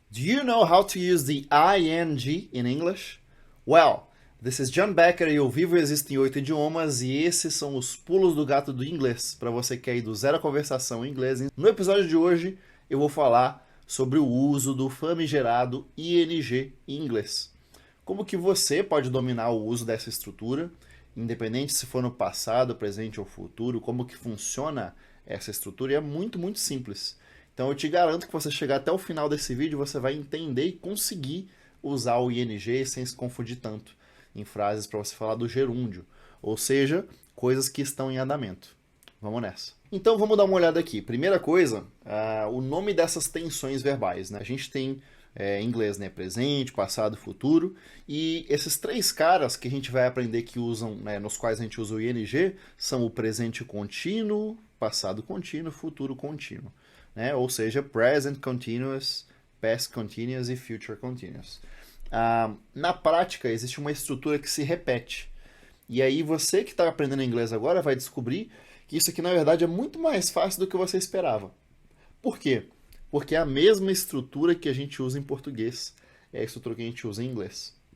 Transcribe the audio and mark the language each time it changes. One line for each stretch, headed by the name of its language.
English: Do you know how to use the ing in English? Well, this is John Becker
Portuguese: e o Vivo Existe em 8 idiomas e esses são os pulos do gato do inglês para você que quer ir do zero à conversação em inglês. No episódio de hoje eu vou falar sobre o uso do famigerado ing em inglês. Como que você pode dominar o uso dessa estrutura, independente se for no passado, presente ou futuro, como que funciona essa estrutura, e é muito simples. Então eu te garanto que você chegar até o final desse vídeo, você vai entender e conseguir usar o ing sem se confundir tanto em frases para você falar do gerúndio, ou seja, coisas que estão em andamento. Vamos nessa. Então vamos dar uma olhada aqui. Primeira coisa, o nome dessas tensões verbais. Né? A gente tem em inglês, né, presente, passado, futuro, e esses três caras que a gente vai aprender que usam, né, nos quais a gente usa o ing, são o presente contínuo, passado contínuo, futuro contínuo. Né? Ou seja,
English: present continuous, past continuous e future continuous.
Portuguese: Na prática, existe uma estrutura que se repete. E aí você que está aprendendo inglês agora vai descobrir que isso aqui, na verdade, é muito mais fácil do que você esperava. Por quê? Porque é a mesma estrutura que a gente usa em português, é a estrutura que a gente usa em inglês.